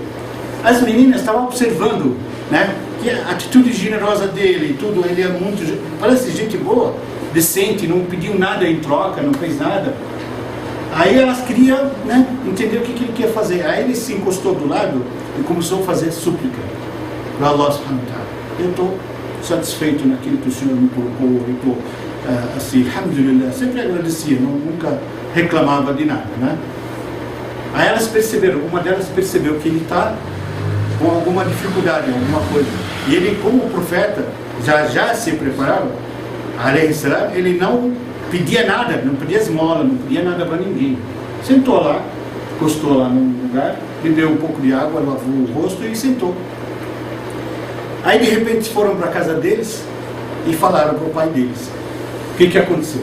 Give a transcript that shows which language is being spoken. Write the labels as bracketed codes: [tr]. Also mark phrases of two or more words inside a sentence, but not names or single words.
[pt] As meninas estavam observando, né? Que a atitude generosa dele, tudo, ele é muito, parece gente boa, decente, não pediu nada em troca, não fez nada. Aí elas queriam, né, entender o que ele queria fazer. Aí ele se encostou do lado e começou a fazer súplica para Allah [ar] سبحانه وتعالى. [pt] Eu estou satisfeito naquilo que o Senhor me colocou, eu estou assim, alhamdulillah, sempre agradecia, nunca reclamava de nada, né? Aí elas perceberam, uma delas percebeu que ele está com alguma dificuldade, alguma coisa. E ele, como profeta, já se preparava, [ar] عليه السلام, [pt] ele não pedia nada, não pedia esmola, não pedia nada para ninguém. Sentou lá, encostou lá num lugar, bebeu um pouco de água, lavou o rosto e sentou. Aí de repente foram para a casa deles e falaram para o pai deles. O que aconteceu?